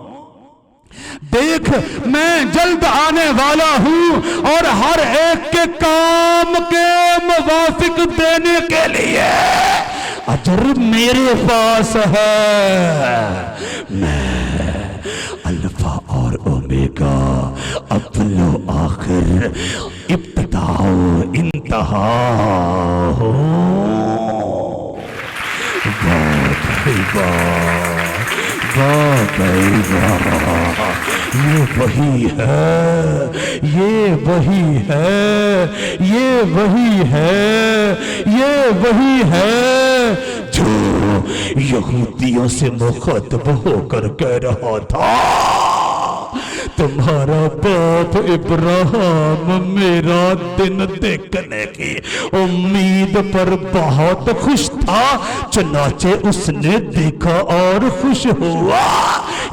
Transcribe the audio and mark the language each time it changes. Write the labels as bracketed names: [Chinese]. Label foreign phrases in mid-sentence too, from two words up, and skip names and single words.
[Urdu] دیکھ میں جلد آنے والا ہوں، اور ہر ایک کے کام کے موافق دینے کے لیے اجر میرے پاس ہے۔ میں الفا اور اومیگا، اول و آخر، ابتدا و انتہا ہوں۔ واہ بھائی واہ، واہ بھائی واہ، یہ وہی ہے، یہ وہی ہے، یہ وہی ہے، یہ وہی ہے جو یہودیوں سے مخاطب ہو کر کہہ رہا تھا، تمہارا باپ ابراہیم میرا دن دیکھنے کی امید پر بہت خوش تھا، چنانچہ اس نے دیکھا اور خوش ہوا۔